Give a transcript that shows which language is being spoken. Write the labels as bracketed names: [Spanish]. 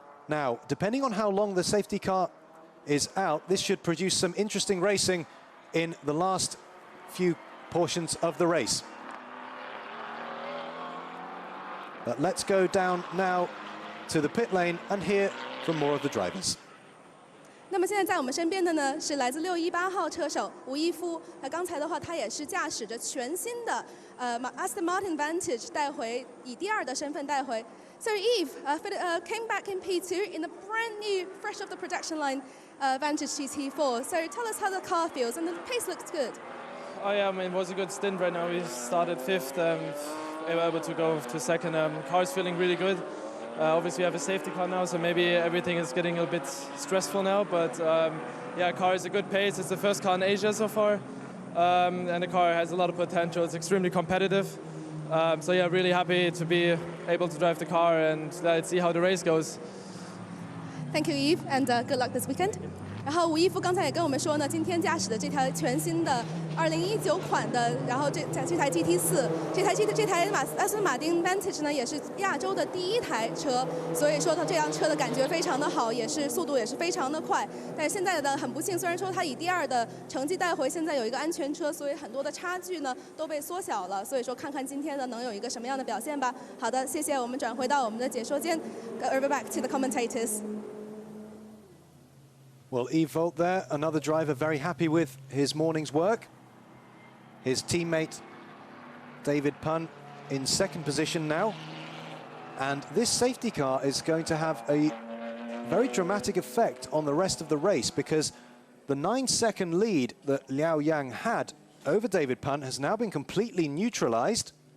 [English] Now, depending on how long the safety car is out, this should produce some interesting racing in the last few portions of the race. But let's go down now to the pit lane and hear from more of the drivers. [Chinese] 那么现在在我们身边的呢是来自618号车手吴一夫。那刚才的话，他也是驾驶着全新的Aston Martin Vantage 带回，以第2的身份带回。 [English] So Eve came back in P2 in the brand new, fresh off the production line Vantage GT4. So tell us how the car feels, and the pace looks good. Oh yeah, I mean, it was a good stint right now. We started 5th, we were able to go to 2nd. Car's feeling really good. Obviously, we have a safety car now, so maybe everything is getting a bit stressful now. But yeah, car is a good pace. It's the first car in Asia so far, and the car has a lot of potential. It's extremely competitive. So yeah, really happy to be able to drive the car, and let's see how the race goes. Thank you, Eve, and good luck this weekend. [Chinese] 然后吴一夫刚才也跟我们说呢，今天驾驶的这台全新的2019款的，然后这台 GT4，这台阿斯顿马丁 Vantage 呢，也是亚洲的第1台车，所以说它这辆车的感觉非常的好，也是速度也是非常的快。但是现在的很不幸，虽然说它以第2的成绩带回，现在有一个安全车，所以很多的差距呢都被缩小了。所以说看看今天呢能有一个什么样的表现吧。好的，谢谢。我们转回到我们的解说间 ， [English] over back to the commentators. Well, Yves Volt there, another driver very happy with his morning's work. His teammate, David Pun, in 2nd position now. And this safety car is going to have a very dramatic effect on the rest of the race, because the 9-second lead that Liao Yang had over David Pun has now been completely neutralized.